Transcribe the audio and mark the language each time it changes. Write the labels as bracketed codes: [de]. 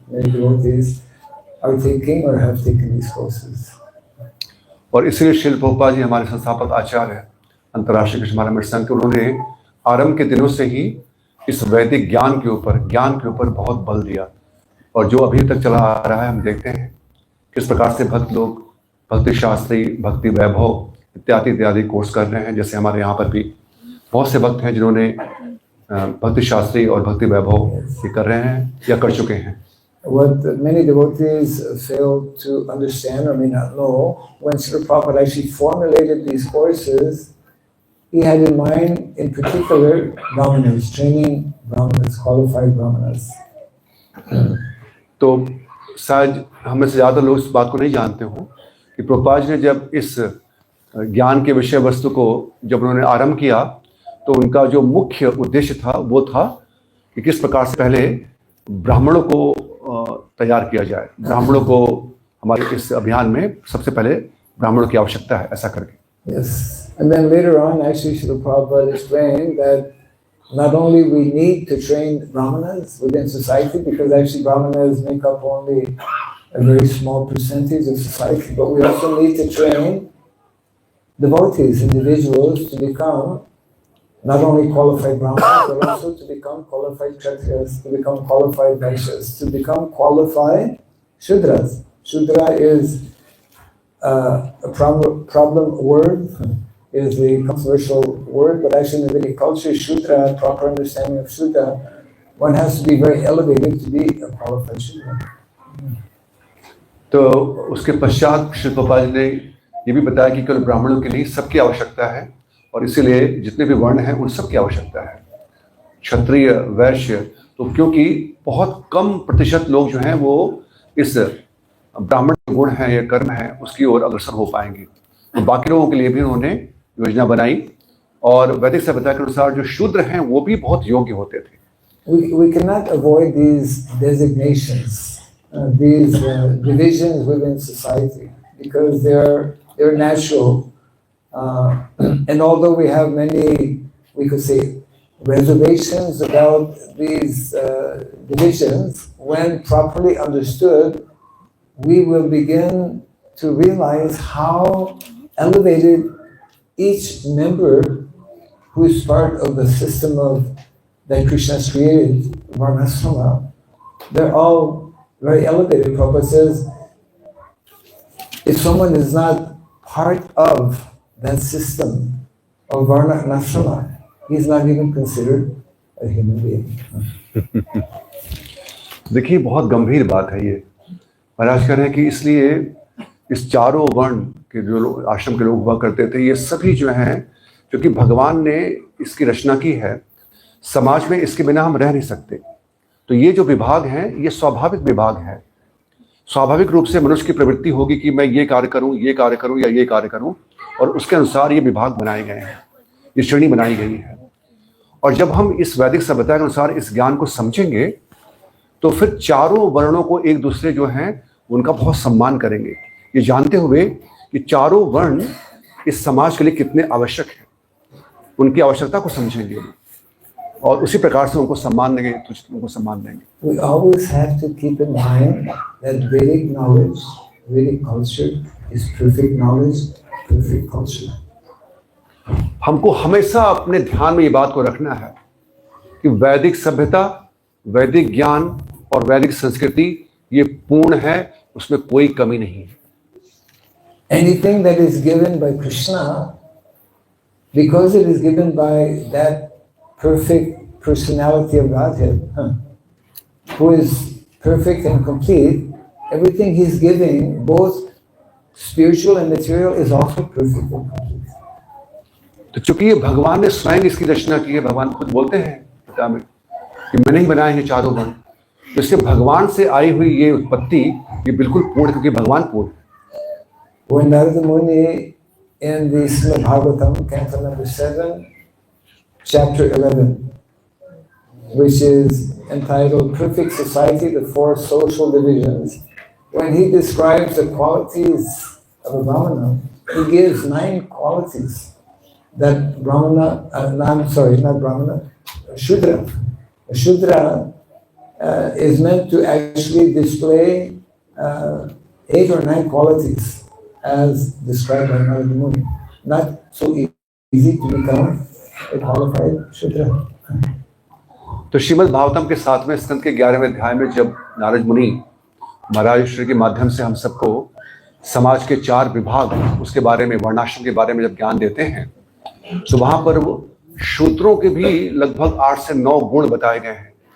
[en] Many devotees are taking or have taken these courses. [hi] और इसलिए श्रील प्रभुपाद जी हमारे संस्थापक आचार्य हैं अंतर्राष्ट्रीय कृष्ण महाराज संघ के, उन्होंने आरंभ के दिनों से ही इस वैदिक ज्ञान के ऊपर बहुत बल दिया, और जो अभी तक चला आ रहा है हम देखते हैं किस प्रकार से भक्त लोग भक्ति शास्त्री, भक्ति वैभव इत्यादि कोर्स कर रहे हैं. जैसे हमारे यहाँ पर भी बहुत से भक्त हैं जिन्होंने भक्ति शास्त्री और भक्ति वैभव ये कर रहे हैं या कर चुके हैं. [en] What many devotees fail to understand or may not know, when Srila Prabhupada actually formulated these courses, he had in mind, in particular, brahmanas, training brahmanas, qualified brahmanas. [hi] तो शायद हमें से ज़्यादा लोग इस बात को नहीं जानते हो कि प्रभुपाद जी ने जब इस ज्ञान के विषय वस्तु को जब उन्होंने आरंभ किया, तो उनका जो मुख्य उद्देश्य था वो था कि किस प्रकार से पहले ब्राह्मणों को तैयार किया जाए. ब्राह्मणों को हमारे इस अभियान में सबसे पहले ब्राह्मणों की आवश्यकता है, ऐसा करके. [en] Yes, and then later on, actually, Srila Prabhupada explained that not only we need to train brahmanas within society, because actually brahmanas make up only a very small percentage of society, but we also need to train devotees, individuals, to become not only qualified brahmanas, but also to become qualified kshatriyas, to become qualified vaishyas, to become qualified shudras. Shudra is a problem word, is the controversial word, but actually in the Vedic culture, Shudra, proper understanding of Shudra, one has to be very elevated to be a qualified Shudra. [hi] तो उसके पश्चात श्री प्रभुपाद जी ने ये भी बताया कि केवल ब्राह्मणों की नहीं, सबकी आवश्यकता है, और इसीलिए जितने भी वर्ण हैं उन सब की आवश्यकता है. क्षत्रिय, वैश्य, तो क्योंकि बहुत कम प्रतिशत लोग जो हैं वो इस ब्राह्मण गुण है या कर्म है उसकी ओर अग्रसर हो पाएंगे, तो बाकी लोगों के लिए भी उन्होंने योजना बनाई. और वैदिक सभ्यता के अनुसार जो शूद्र हैं वो भी बहुत योग्य होते थे. [en] We cannot avoid these designations, these divisions within society, because they're natural. And although we have many, we could say, reservations about these divisions, when properly understood, we will begin to realize how elevated each member who is part of the system of that Krishna has created, Varnashrama, they're all very elevated. Prabhupada says, if someone is not part of that system of Varnashrama, he's not even considered a human being. [hi] देखिए बहुत गंभीर बात है ये। महाराज कह रहे हैं कि इसलिए इस चारों वर्ण के जो आश्रम के लोग हुआ करते थे, ये सभी जो हैं, क्योंकि भगवान ने इसकी रचना की है, समाज में इसके बिना हम रह नहीं सकते। तो ये जो विभाग हैं, ये स्वाभाविक विभाग है। स्वाभाविक रूप से मनुष्य की प्रवृत्ति होगी कि मैं ये कार्य करूं, ये कार्य करूं या ये कार्य करूं, और उसके अनुसार ये विभाग बनाए गए हैं, ये श्रेणी बनाई गई है। और जब हम इस वैदिक सभ्यता के अनुसार इस ज्ञान को समझेंगे, तो फिर चारों वर्णों को एक दूसरे जो हैं उनका बहुत सम्मान करेंगे, ये जानते हुए कि चारों वर्ण इस समाज के लिए कितने आवश्यक हैं, उनकी आवश्यकता को समझेंगे और उसी प्रकार से उनको सम्मान देंगे, उनको सम्मान देंगे। [en] We always have to keep in mind that Vedic knowledge, Vedic culture is perfect knowledge, perfect culture. [hi] हमको हमेशा अपने ध्यान में ये बात को रखना है कि वैदिक सभ्यता, वैदिक ज्ञान और वैदिक संस्कृति ये पूर्ण है, उसमें कोई कमी नहीं है। [en] Anything that is given by Krishna, because it is given by that perfect personality of Godhead, who is perfect and complete, everything he's giving, both spiritual and material, is also perfect and complete. [hi] तो चूंकि ये भगवान ने स्वयं इसकी रचना की है, भगवान खुद बोलते हैं गीता में कि मैंने ही बनाए हैं चारों वर्ण, तो इससे भगवान से आई हुई ये उत्पत्ति ये बिल्कुल पूर्ण, क्योंकि भगवान पूर्ण है। [en] When Narada Muni in the Srimad Bhagavatam, canto number 7, chapter 11, which is entitled Perfect Society, the Four Social Divisions, when he describes the qualities of a Brahmana, he gives 9 qualities that Brahmana, not Brahmana, Shudra. A Shudra is meant to actually display 8 or 9 qualities as described by Narada Muni. Not so easy to become a qualified Shudra. [hi] तो श्रीमद् भागवतम के 7वें स्कंद के 11वें अध्याय में जब नारद मुनि महाराज श्री के माध्यम से हम सबको समाज के 4 विभाग, उसके बारे में, वर्णाश्रम के बारे में जब ज्ञान देते हैं, तो वहां पर वो शूद्रों के भी लगभग 8 से 9 गुण बताए गए हैं।